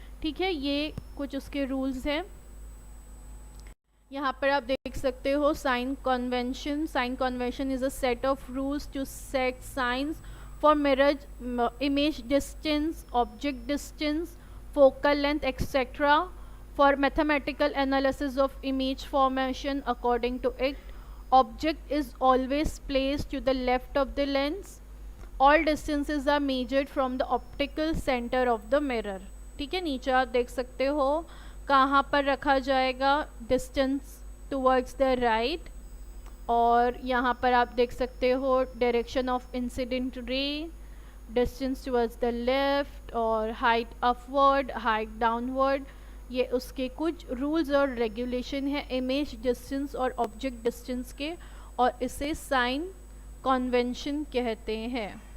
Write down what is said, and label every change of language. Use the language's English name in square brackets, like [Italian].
[Urdu] ٹھیک ہے، یہ کچھ اس کے رولز ہیں. یہاں پر آپ دیکھ سکتے ہو sign convention. [English] Sign convention is a set of rules to set signs for mirror, image distance, object distance, focal length, etc. For mathematical analysis of image formation, according to it, object is always placed to the left of the lens. All distances are measured from the optical center of the mirror. [Urdu] ٹھیک ہے، نیچے آپ دیکھ سکتے ہو کہاں پر رکھا جائے گا. [English] Distance towards the right. [Urdu] اور یہاں پر آپ دیکھ سکتے ہو [English] Direction of incident ray, distance towards the left, اور height upward, height downward. [Urdu] یہ اس کے کچھ رولز اور ریگولیشن ہیں امیج ڈسٹینس اور آبجیکٹ ڈسٹینس کے، اور اسے سائن کنونشن کہتے ہیں.